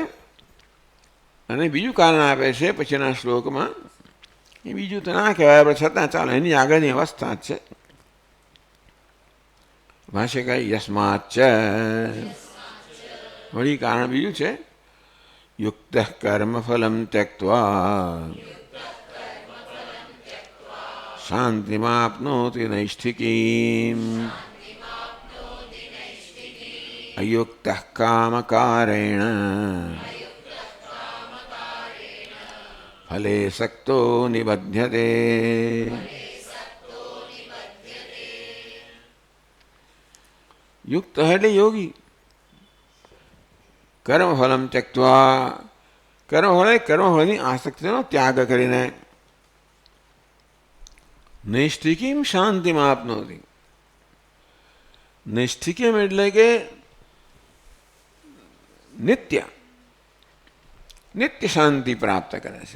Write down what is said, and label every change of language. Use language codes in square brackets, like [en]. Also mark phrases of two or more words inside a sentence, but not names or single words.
[gu] અને બીજું કારણ આપે છે પછીના શ્લોકમાં, એ બીજું તો ના કહેવાય પણ છતાં ચાલો એની આગળની અવસ્થા જ છે. ભાષ્યકાર યસ્માચ. વળી કારણ બીજું છે [sa] युक्तः कर्मफलं त्यक्त्वा शान्तिमाप्नोति नैष्ठिकीम् अयुक्तः कामकारेण फले सक्तो निबध्यते। [gu] युक्त એટલે યોગી. [sa] कर्मफलं त्यक्त्वा, [gu] કર્મફળની આસક્તિનો ત્યાગ કરીને નૈષ્ઠિકીમ શાંતિમાં આપનોતી. નૈષ્ઠિકીમ એટલે કે નિત્ય શાંતિ પ્રાપ્ત કરે છે.